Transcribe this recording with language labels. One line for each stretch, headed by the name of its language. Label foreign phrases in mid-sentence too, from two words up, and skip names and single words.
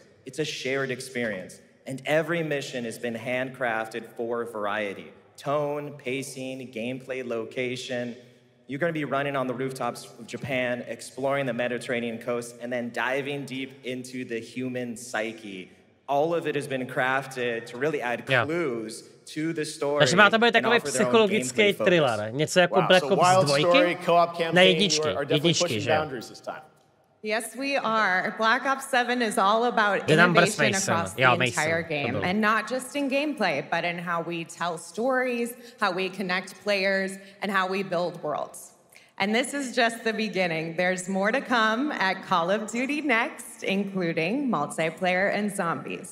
English: It's a shared experience, and every mission has been handcrafted for variety. Tone, pacing, gameplay location. You're going to be running on the rooftops of Japan, exploring the Mediterranean coast, and then diving deep into the human psyche. All of it has been crafted to really add clues to the story.
Czech: Takže má to být takový psychologický thriller, něco jako Black Ops 2 na jedničky, že jo?
English: Yes, we are. Black Ops 7 is all about innovation across the entire game, and not just in gameplay, but in how we tell stories, how we connect players, and how we build worlds. And this is just the beginning. There's more to come at Call of Duty Next, including multiplayer and zombies.